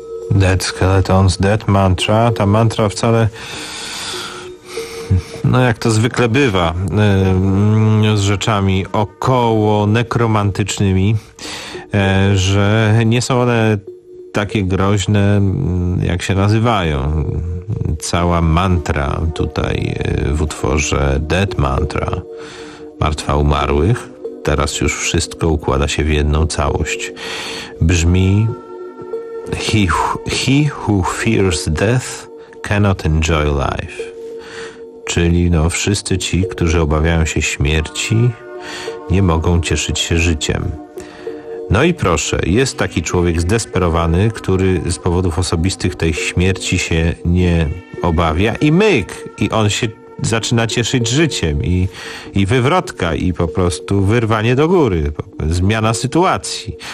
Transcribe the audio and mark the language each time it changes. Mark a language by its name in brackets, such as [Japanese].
[Polish] Dead Skeletons, Dead Mantra. Ta mantra wcale, no jak to zwykle bywa z rzeczami około nekromantycznymi, że nie są one takie groźne, jak się nazywają. Cała mantra tutaj w utworze Dead Mantra, Martwa Umarłych, teraz już wszystko układa się w jedną całość. Brzmi: [English] He who fears death cannot enjoy life. [Polish] Czyli no, wszyscy ci, którzy obawiają się śmierci, nie mogą cieszyć się życiem. No i proszę, jest taki człowiek zdesperowany, który z powodów osobistych tej śmierci się nie obawia i myk, i on się zaczyna cieszyć życiem i wywrotka i po prostu wyrwanie do góry, zmiana sytuacji.